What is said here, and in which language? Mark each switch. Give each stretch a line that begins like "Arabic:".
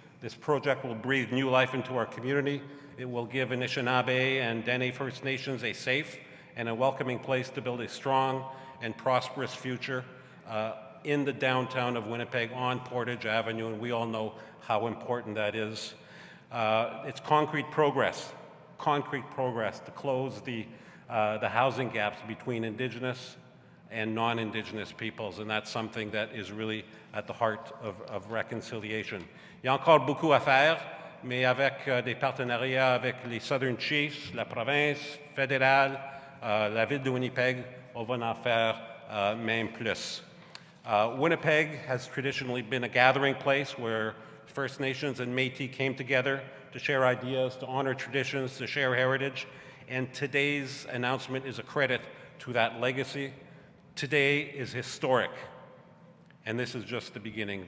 English: This project will breathe new life into our community. It will give Anishinaabe and Dene First Nations a safe and a welcoming place to build a strong and prosperous future in the downtown of Winnipeg on Portage Avenue, and we all know how important that is. It's concrete progress to close the housing gaps between Indigenous and non-Indigenous peoples, and that's something that is really at the heart of reconciliation.
French: Il y a encore beaucoup à faire, mais avec des partenariats avec les Southern Chiefs, la province fédérale, la ville de Winnipeg, on va en faire même plus.
English: Winnipeg has traditionally been a gathering place where First Nations and Métis came together to share ideas, to honor traditions, to share heritage, and today's announcement is a credit to that legacy. Today is historic, and this is just the beginning.